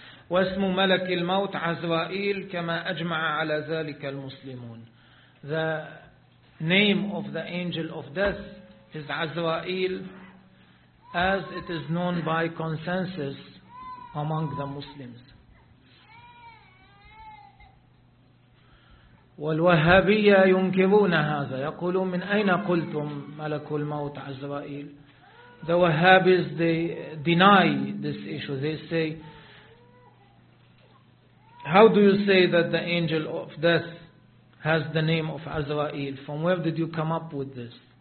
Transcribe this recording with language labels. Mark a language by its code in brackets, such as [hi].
[ar] واسم ملك الموت عزرائيل كما أجمع على ذلك المسلمون. [en] The name of the angel of death is Azrael, as it is known by consensus among the Muslims. [ar] والوهابية ينكرون هذا. يقولون من أين قلتم ملك الموت عزرائيل؟ [en] The Wahhabis, they deny this issue. They say, how do you say that the angel of death has the name of Azrael? From where did you come up with this?